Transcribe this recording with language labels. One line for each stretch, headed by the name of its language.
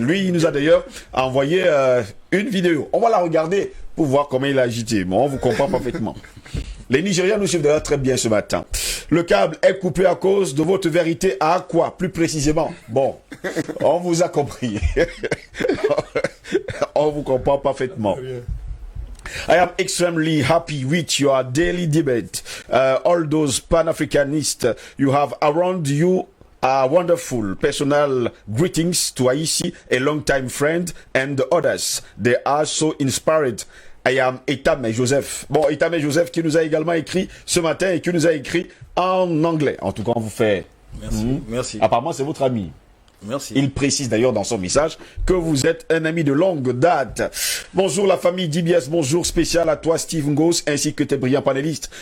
French: Lui, il nous a d'ailleurs envoyé une vidéo. On va la regarder pour voir comment il a agité. Bon, on vous comprend parfaitement. Les Nigériens nous suivent d'ailleurs très bien ce matin. Le câble est coupé à cause de votre vérité à quoi, plus précisément? Bon, on vous a compris. On vous comprend parfaitement.
English: I am extremely happy with your daily debate. All those Pan-Africanists you have around you are wonderful. Personal greetings to Aïssi, a long-time friend, and the others. They are so inspired. I am Etame Joseph.
French: Bon, Etame Joseph qui nous a également écrit ce matin et qui nous a écrit en anglais. En tout cas, on vous fait... Merci, merci. Apparemment, c'est votre ami. Merci. Il précise d'ailleurs dans son message que vous êtes un ami de longue date. Bonjour la famille DBS, bonjour spécial à toi Steve Ngos ainsi que tes brillants panélistes.